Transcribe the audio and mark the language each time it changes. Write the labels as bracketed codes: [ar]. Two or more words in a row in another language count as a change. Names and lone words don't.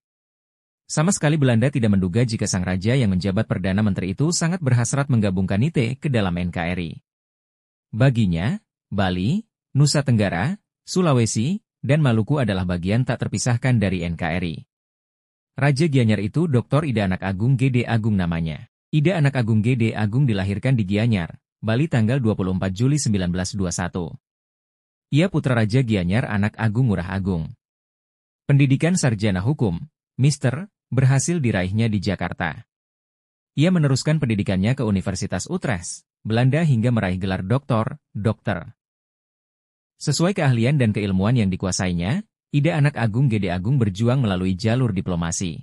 [id] Sama sekali Belanda tidak menduga jika sang raja yang menjabat Perdana Menteri itu sangat berhasrat menggabungkan NITE ke dalam NKRI. Baginya, Bali, Nusa Tenggara, Sulawesi, dan Maluku adalah bagian tak terpisahkan dari NKRI. Raja Gianyar itu Dr. Ida Anak Agung Gede Agung namanya. Ida Anak Agung Gede Agung dilahirkan di Gianyar, Bali tanggal 24 Juli 1921. Ia putra Raja Gianyar Anak Agung Ngurah Agung. Pendidikan sarjana hukum, Mister, berhasil diraihnya di Jakarta. Ia meneruskan pendidikannya ke Universitas Utrecht, Belanda hingga meraih gelar doktor. Sesuai keahlian dan keilmuan yang dikuasainya, Ida Anak Agung Gede Agung berjuang melalui jalur diplomasi.